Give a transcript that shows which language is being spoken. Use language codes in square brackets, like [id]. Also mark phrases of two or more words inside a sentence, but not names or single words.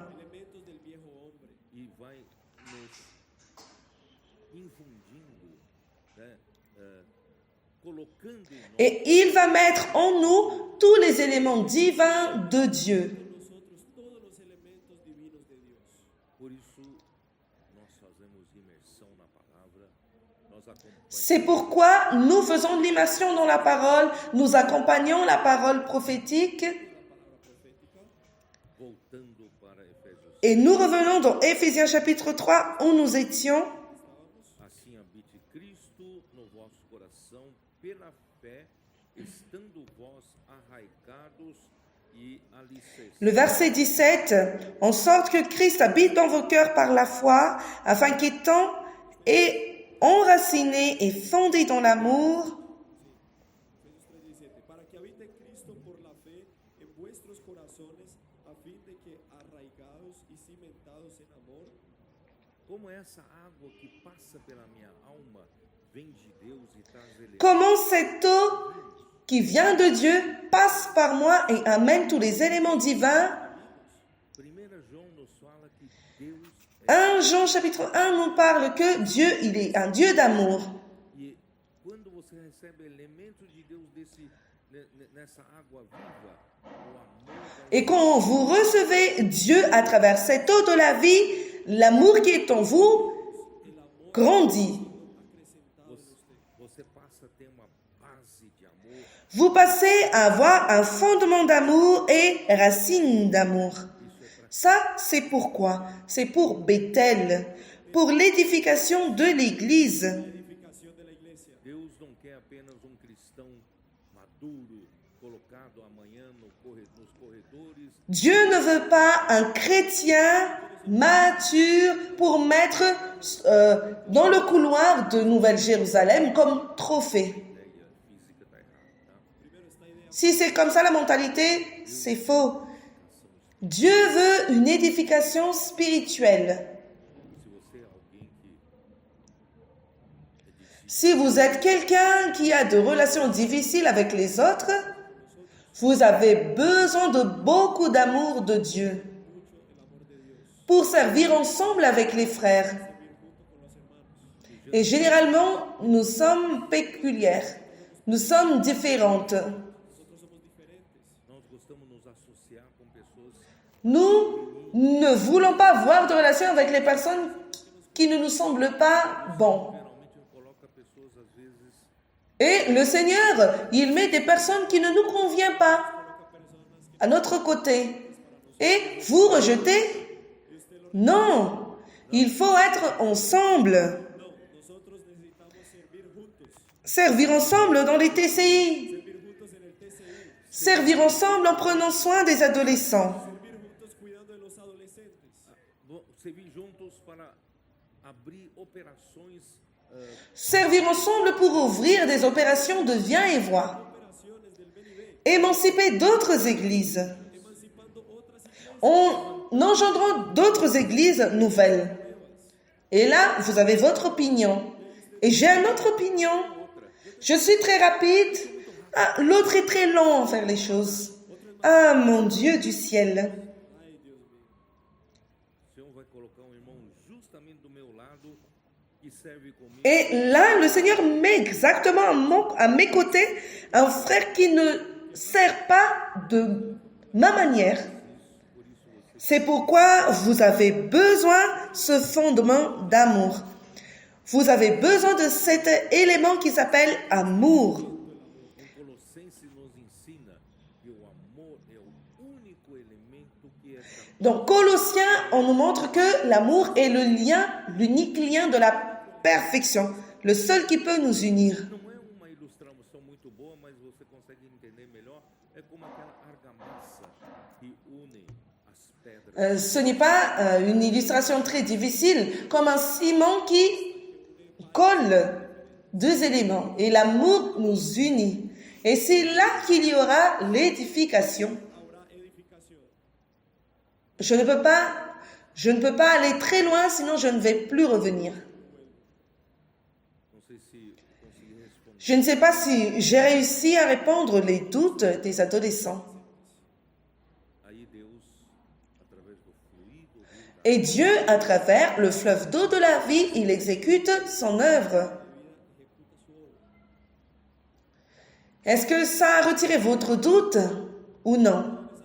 [es] Elementos del viejo hombre. [pt] e vai nos infundindo, né, colocando em nós [fr] Et il va mettre en nous tous les éléments divins de Dieu. [es] nosotros todos los elementos divinos de Dios. [pt] Por isso, nós fazemos imersão na palavra, nós acompanhamos [fr] C'est pourquoi nous faisons l'immersion dans la parole, nous accompagnons la parole prophétique [pt] voltando para Efésios. [fr] et nous revenons dans Éphésiens chapitre 3 où nous étions. [pt] Assim habite Cristo no vosso coração pela fé, estando vós arraigados e alicerçados. [fr] Le verset 17, en sorte que Christ habite dans vos cœurs par la foi, afin qu'étant et enracinés et fondés dans l'amour, [es] Efesios 3:17, para que habite Cristo por la fe en vuestros corazones, a fin de que arraigados y cimentados en amor, [pt] Como essa água que passa pela minha alma vem de Deus e traz ele. [fr] comment cette eau qui vient de Dieu passe par moi et amène tous les éléments divins. [pt] 1 João nos fala que Deus é [fr] 1 Jean chapitre 1 nous parle que Dieu, il est un Dieu d'amour. [pt] e quando você recebe elementos de Deus nessa água viva, o amor [fr] Et quand vous recevez Dieu à travers cette eau de la vie, l'amour qui est en vous grandit. [pt] você passa a ter uma base de amor. [fr] Vous passez à avoir un fondement d'amour et racine d'amour. Ça, c'est pourquoi? C'est pour Bethel, pour l'édification de l'Église. [es] edificación de la iglesia. [pt] Deus não quer apenas cristão maduro colocado amanhã nos corredores [fr] Dieu ne veut pas un chrétien mature pour mettre dans le couloir de Nouvelle-Jérusalem comme trophée. [pt] ideia física está errada, tá? [fr] Si c'est comme ça la mentalité, c'est faux. Dieu veut une édification spirituelle. [pt] Se você é alguém que é difícil, [fr] Si vous êtes quelqu'un qui a de relations difficiles avec les autres, vous avez besoin de beaucoup d'amour de Dieu pour servir ensemble avec les frères. Et généralement, nous sommes péculières, nous sommes différentes. [pt] nós gostamos de nos associar com pessoas [fr] Nous ne voulons pas avoir de relations avec les personnes qui ne nous semblent pas bons. [pt] geralmente coloca pessoas às vezes [fr] Et le Seigneur, il met des personnes qui ne nous conviennent pas à notre côté. Et vous rejetez? Non, il faut être ensemble. [es] Nosotros necesitamos servir juntos, [fr] Servir ensemble dans les TCI. [es] servir juntos en el TCI, [fr] Servir ensemble en prenant soin des adolescents. [es] servir juntos cuidando de los adolescentes, [pt] servir juntos para abrir operações [fr] Servir ensemble pour ouvrir des opérations de viens et voix. [es] operaciones del ven y ven, [fr] Émanciper d'autres églises. [es] emancipando otras iglesias, [fr] En engendrant d'autres églises nouvelles. Et là, vous avez votre opinion. Et j'ai une autre opinion. Je suis très rapide. Ah, l'autre est très lent à faire les choses. Ah, mon Dieu du ciel. [pt] o Senhor vai colocar irmão justamente do meu lado que serve comigo. [fr] Et là, le Seigneur met exactement à mes côtés un frère qui ne sert pas de ma manière. C'est pourquoi vous avez besoin de ce fondement d'amour. Vous avez besoin de cet élément qui s'appelle amour. [pt] Colossenses nos ensina que o amor é o único elemento que é capaz [fr] Dans Colossiens, on nous montre que l'amour est le lien, l'unique lien de la perfection, le seul qui peut nous unir. [pt] não é uma ilustração muito boa, mas você consegue entender melhor. É como aquela argamassa que une as pedras. [fr] Ce n'est pas une illustration très difficile, comme un ciment qui colle deux éléments. Et l'amour nous unit. Et c'est là qu'il y aura l'édification. [es] habrá edificación. [fr] Je ne peux pas aller très loin, sinon je ne vais plus revenir. [pt] Não sei se consegui responder. [fr] Je ne sais pas si j'ai réussi à répondre les doutes des adolescents. [pt] Aí Deus, através do fluido, [fr] Et Dieu, à travers le fleuve d'eau de la vie, il exécute son œuvre. Est-ce que ça a retiré votre doute ou non?